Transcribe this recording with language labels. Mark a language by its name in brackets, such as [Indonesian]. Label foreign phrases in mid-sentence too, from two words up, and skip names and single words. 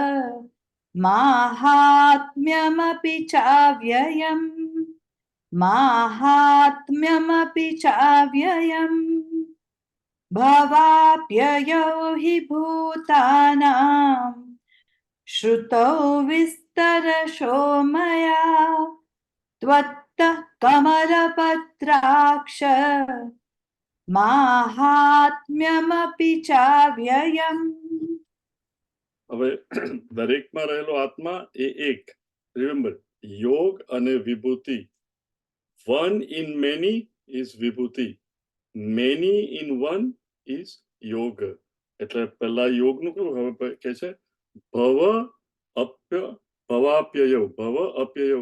[Sanskrit] माहात्म्यमपि चाव्ययम् माहात्म्यमपि चाव्ययम् भवाप्ययौ हि भूतानां श्रुतौ विस्तरशो मया त्वत्तः कमलपत्राक्ष माहात्म्यमपि चाव्ययम्. [Gujarati] હવે દરેકમાં રહેલો આત્મા એ એક. રિમેમ્બર, યોગ અને વિભૂતિ. [English] One in many is vibhuti, many in one is yoga. [Gujarati] એટલે પહેલા યોગનું કેવું, હવે કે છે [Sanskrit] भव भवाप्ययौ, भव अप्ययौ.